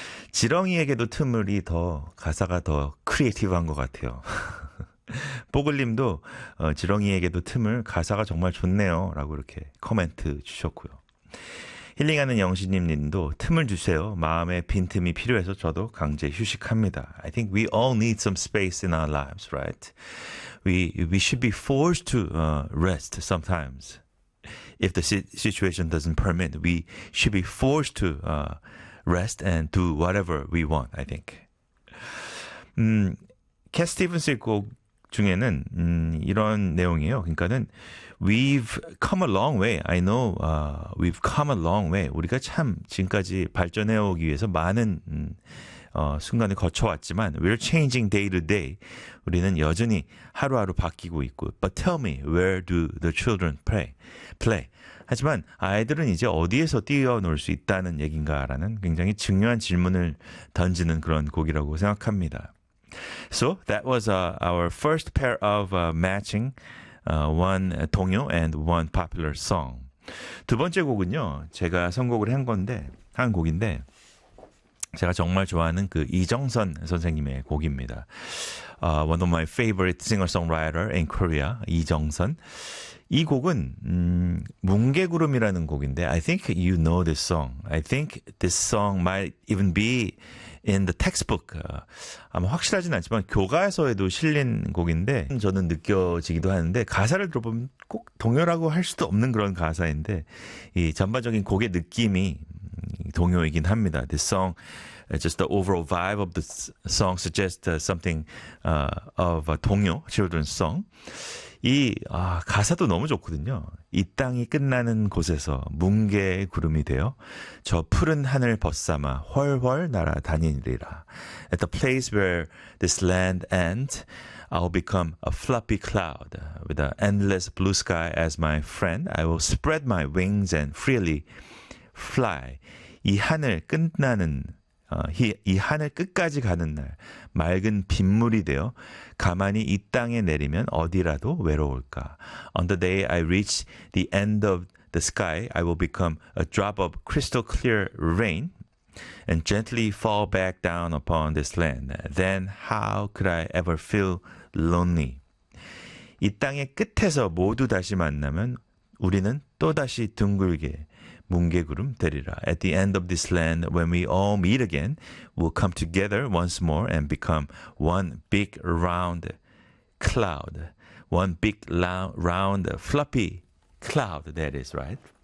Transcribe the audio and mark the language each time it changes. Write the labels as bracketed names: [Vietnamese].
[Korean] 지렁이에게도 트물이 더 가사가 더 크리에이티브한 것 같아요. 뽀글님도 지렁이에게도 트물 가사가 정말 좋네요라고 이렇게 코멘트 주셨고요. 힐링하는 영신님님도 틈을 주세요. 마음의 빈틈이 필요해서 저도 강제 휴식합니다. [English] I think we all need some space in our lives, right? We should be forced to rest sometimes. If the situation doesn't permit, we should be forced to rest and do whatever we want, I think. [Korean] 캣 스티븐스의 곡 중에는 이런 내용이에요. 그러니까는 [English] We've come a long way. I know we've come a long way. [Korean] 우리가 참 지금까지 발전해 오기 위해서 많은 순간을 거쳐왔지만 [English] We're changing day to day. [Korean] 우리는 여전히 하루하루 바뀌고 있고 [English] But tell me, where do the children play? [Korean] 하지만 아이들은 이제 어디에서 뛰어놀 수 있다는 얘긴가라는 굉장히 중요한 질문을 던지는 그런 곡이라고 생각합니다. [English] So that was our first pair of matching one 동요 and one popular song. [Korean] 두 번째 곡은요, 제가 선곡을 한 곡인데 제가 정말 좋아하는 그 이정선 선생님의 곡입니다. [English] One of my favorite singer-songwriter in Korea, 이정선. [Korean] 이 곡은 뭉게구름이라는 곡인데 [English] I think you know this song. I think this song might even be in the textbook. [Korean] 아마 확실하진 않지만 교과서에도 실린 곡인데 저는 느껴지기도 하는데 가사를 들어보면 꼭 동요라고 할 수도 없는 그런 가사인데 이 전반적인 곡의 느낌이 동요이긴 합니다. [English] This song, just the overall vibe of the song suggests something of a 동요, children's song. [Korean] 가사도 너무 좋거든요. 이 땅이 끝나는 곳에서 뭉게의 구름이 되어 저 푸른 하늘 벗삼아 훨훨 날아다니리라. [English] At the place where this land ends, I'll become a fluffy cloud with an endless blue sky as my friend. I will spread my wings and freely fly. [Korean] 이 하늘 끝까지 가는 날, 맑은 빗물이 되어 가만히 이 땅에 내리면 어디라도 외로울까? [English] On the day I reach the end of the sky, I will become a drop of crystal clear rain and gently fall back down upon this land. Then how could I ever feel lonely? [Korean] 이 땅의 끝에서 모두 다시 만나면 우리는 또다시 둥글게 뭉게구름 되리라. [English] At the end of this land, when we all meet again, we'll come together once more and become one big round cloud. One big round fluffy cloud, that is, right?